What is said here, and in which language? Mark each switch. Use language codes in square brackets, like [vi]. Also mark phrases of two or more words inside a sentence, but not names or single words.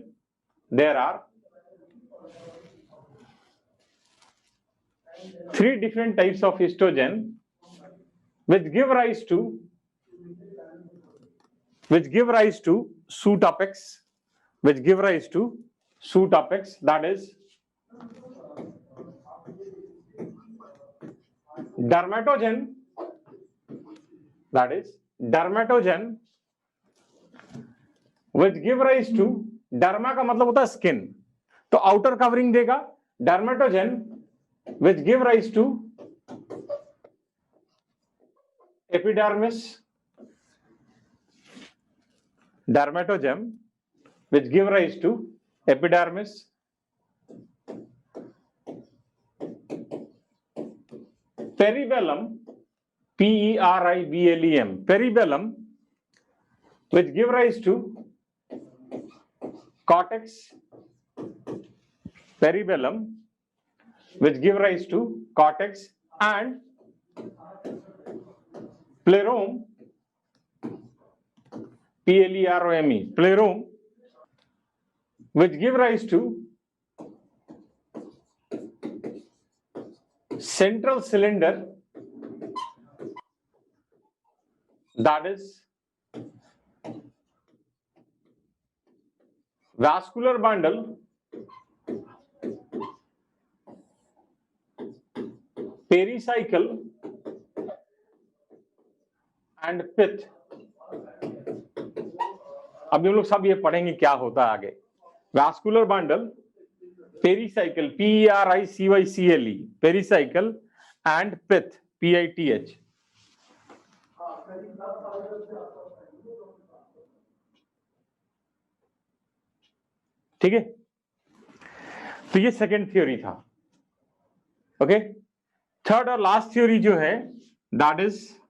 [en] There are 3 different types of histogen which give rise to shoot apex, that is dermatogen, which give rise to, [hi] डर्मा का मतलब होता है स्किन, तो [en] outer covering [hi] देगा. [en] डर्मेटोजन which give rise to epidermis, dermatogen which give rise to epidermis. Peribellum, P-E-R-I-B-L-E-M, peribellum, which give rise to cortex, peribellum, which give rise to cortex, and plerome, P-L-E-R-O-M-E, plerome, which give rise to central cylinder, that is vascular bundle, pericycle, and pith. [hi] अभी हम लोग सब ये पढ़ेंगे क्या होता है आगे. [en] Vascular bundle, pericycle, P-E-R-I-C-Y-C-L-E, pericycle, and pith, P-I-T-H. [hi] ठीक है, तो ये [en] second theory [hi] था. [en] OK, third and last theory [hi] जो है [en] that is